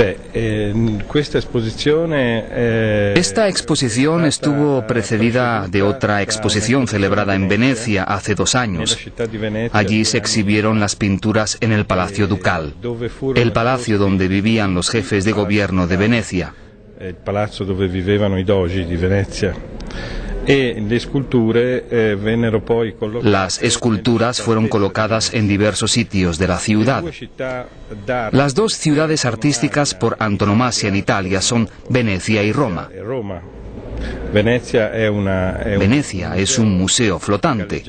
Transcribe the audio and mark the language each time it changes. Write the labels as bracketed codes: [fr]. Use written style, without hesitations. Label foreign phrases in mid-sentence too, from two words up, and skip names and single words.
[es] Esta exposición estuvo precedida de otra exposición celebrada en Venecia hace 2 años. Allí se exhibieron las pinturas en el Palacio Ducal, el palacio donde vivían los jefes de gobierno de Venecia. [it] Il palazzo dove vivevano i dogi di Venezia. [es] Las esculturas fueron colocadas en diversos sitios de la ciudad. Las 2 ciudades artísticas por antonomasia en Italia son Venecia y Roma. Venecia es un museo flotante.